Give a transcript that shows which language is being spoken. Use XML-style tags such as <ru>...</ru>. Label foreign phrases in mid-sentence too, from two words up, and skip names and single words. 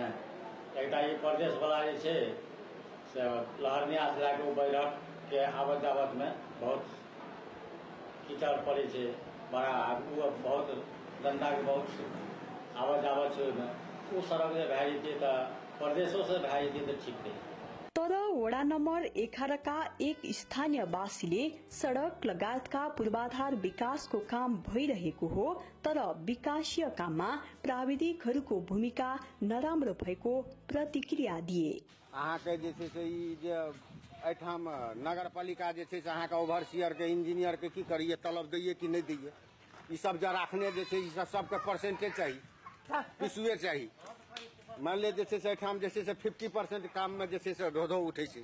<mai>एकटा ई प्रदेश वाला जे छै से लहरनिया से लाके बैरठ के आबत जाबत में बहुत कीचड़ पड़े छै, बड़ा बहुत जनता के बहुत आबत जाबत छै, ओहिमे वो सड़क जे भए जेतै तऽ प्रदेशों से भए जेतै तऽ ठीक रही।</mai> <ne>तर वडा नम्बर 11 का एक स्थानीयवासीले सड़क लगायतका पूर्वाधार विकासको काम भइरहेको हो, तर विकासीय काममा प्राविधिकहरूको भूमिका नराम्रो भएको प्रतिक्रिया दिए।</ne> <mai>अहाँके जे छै से ई जे एहिठाम नगरपालिका जे छै से अहाँके ओवरसियर के इंजीनियर के की करिए, तलब दैए कि नहीं दैए, ई सब जे राखने जे छै सबके परसेंटेज चाही, पिसुए चाही। मान ले जैसे से एहिठाम जे छै से 50% काम में जे छै से धो उठे छै।</mai>